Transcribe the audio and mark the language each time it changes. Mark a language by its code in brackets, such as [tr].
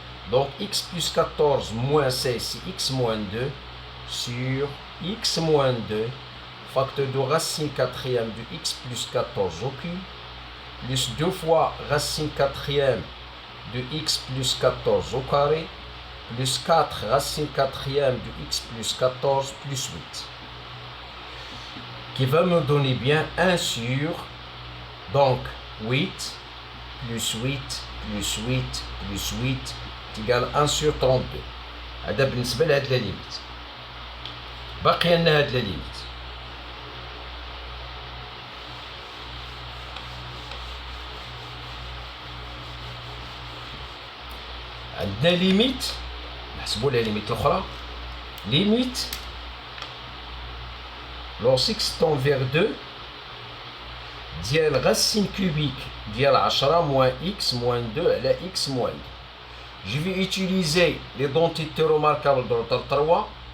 [fr] Donc x plus 14 moins 16, c'est x moins 2 sur x moins 2, facteur de racine quatrième de x plus 14 au cube, plus 2 fois racine quatrième de x plus 14 au carré, plus 4 racine quatrième de x plus 14 plus 8. Qui va me donner bien 1 sur, donc 8 plus 8 plus 8 plus 8 est égal à 1 sur 32. [ar] هذا بالنسبة لهاد لا ليميت. باقي لنا هاد لا ليميت. عندنا ليميت، نحسبوا لها ليميت الأخرى. [fr] ليميت lorsque x tend vers 2 ديال racine cubique ديال 10 moins x moins 2 على x moins 2. Je vais utiliser l'identité remarquable d'ordre 3.